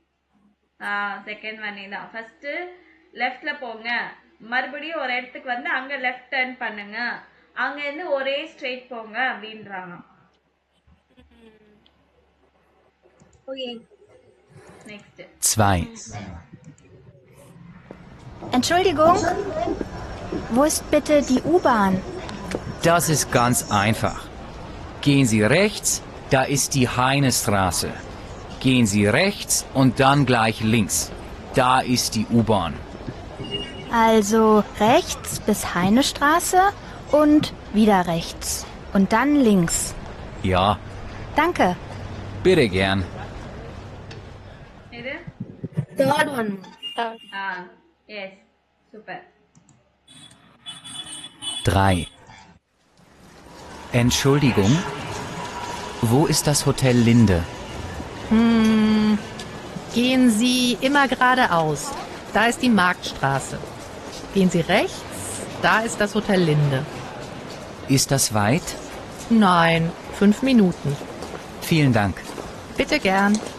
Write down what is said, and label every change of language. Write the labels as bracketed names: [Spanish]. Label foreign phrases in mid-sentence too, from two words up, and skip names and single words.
[English] second one [Tamil] இதான். ஃபர்ஸ்ட் லெஃப்ட்ல போங்க, மறுபடியும் ஒரு இடத்துக்கு வந்து அங்க [English] left turn [Tamil] பண்ணுங்க, அங்க இருந்து ஒரே ஸ்ட்ரெயிட் போங்க அப்படின்றாங்க. ஓகே நெக்ஸ்ட் 2. [German] Entschuldigung, wo ist bitte die U-Bahn? Das ist ganz einfach. Gehen Sie rechts, da ist die Heinestraße. Gehen Sie rechts und dann gleich links. Da ist die U-Bahn. Also rechts bis Heinestraße und wieder rechts. Und dann links. Ja, Danke. bitte gern. [Tamil] இது [English] third one. yes super. 3. [German] Entschuldigung, wo ist das Hotel Linde? Gehen Sie immer geradeaus. Da ist die Marktstraße. Gehen Sie rechts, da ist das Hotel Linde. Ist das weit? Nein, 5 Minuten. Vielen Dank. Bitte gern.